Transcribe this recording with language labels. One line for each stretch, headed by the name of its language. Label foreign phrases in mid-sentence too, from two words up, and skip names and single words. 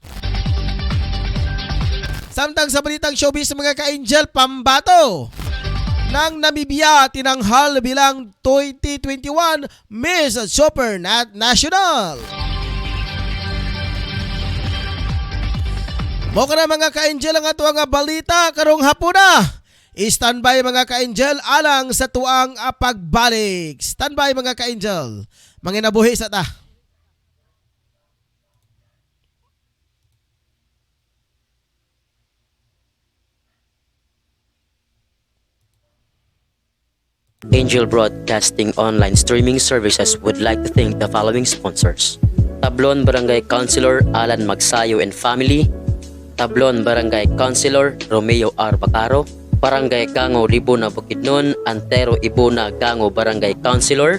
Cebuano: Samtang sa balitang showbiz mga ka-angel,
Filipino: pambato ng Namibia tinanghal bilang
Cebuano: 2021 Miss Super National. Mo ka na mga ka-angel ang ato nga balita karong hapuna. Standby mga ka-angel alang sa tuang pagbalik. Standby mga ka-angel. Manginabuhi sa ta.
English: Angel Broadcasting Online Streaming Services would like to thank the following sponsors: Tablon Barangay Councilor Alan Magsayo and Family, Tablon Barangay Councilor Romeo R. Bacaro, Barangay Gango Libuna Bukidnon, Antero Ibuna Gango Barangay Councilor.